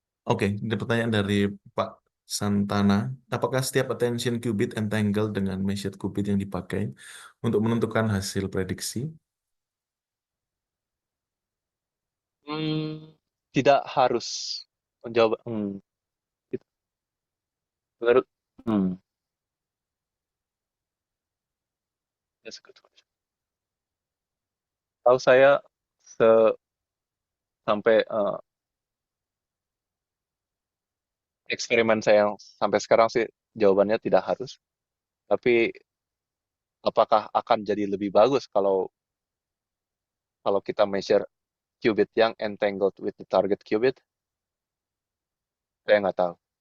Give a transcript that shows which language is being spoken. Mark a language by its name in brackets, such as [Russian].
[Indonesian] Oke, ada pertanyaan dari Pak Santana. Apakah setiap attention qubit entangled dengan measured qubit yang dipakai untuk menentukan hasil prediksi? Hmm, tidak harus menjawab. [English] Menurut, hmm, that's a good question. [Indonesian] Tahu saya sampai eksperimen saya yang sampai sekarang sih jawabannya tidak harus. Tapi apakah akan jadi lebih bagus kalau kalau kita measure qubit yang entangled [English] with the target qubit? [Indonesian] Saya nggak tahu.